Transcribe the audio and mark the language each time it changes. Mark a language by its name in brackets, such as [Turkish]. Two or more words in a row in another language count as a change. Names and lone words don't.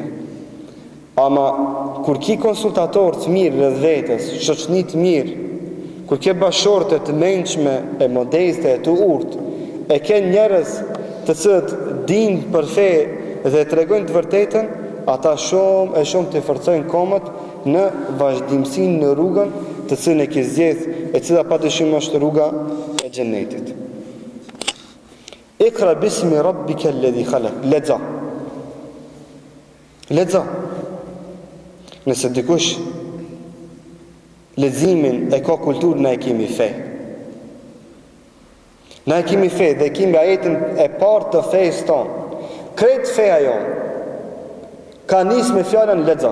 [Albanian] Ama kur ki konsultator të mirë rreth vetes, shoqni të mirë, kur ke bashorte të mençme, e modeste, e të urtë, e ke njerëz të cilët dinë për fe dhe tregojnë të vërtetën, ata shumë të forcojnë komët në vazhdimsinë në rrugën të cilën e ke zgjedh, e cila padyshim është rruga e xhenetit. [Arabic] اقرأ باسم ربك الذي خلق. [Albanian] Lexo. Nëse dikush leximin e ka kulturë, na e kemi fe. Na e kemi fe dhe kemi ajetin e parë të fejës tonë. Kretë feja jonë ka nisë me fjallën lexo.